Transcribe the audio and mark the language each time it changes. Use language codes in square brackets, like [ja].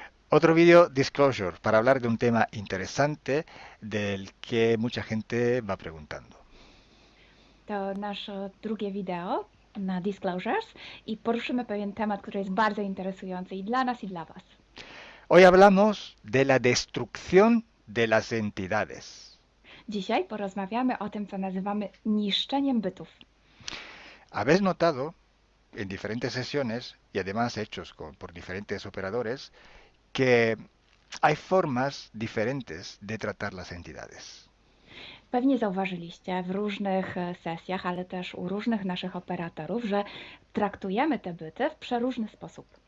[es] Otro vídeo disclosure para hablar de un tema interesante del que mucha gente va preguntando. [pl] To nasze drugie wideo na Disclosures i poruszymy pewien temat, który jest bardzo interesujący i dla nas, i dla Was. [es] Hoy hablamos de la destrucción de las entidades. [pl] Dzisiaj porozmawiamy o tym, co nazywamy niszczeniem bytów. [es] Habéis notado en diferentes sesiones y además hechos por diferentes operadores que hay formas diferentes de tratar las entidades. [pl] Pewnie zauważyliście w różnych sesjach, ale też u różnych naszych operatorów, że traktujemy te byty w przeróżny sposób.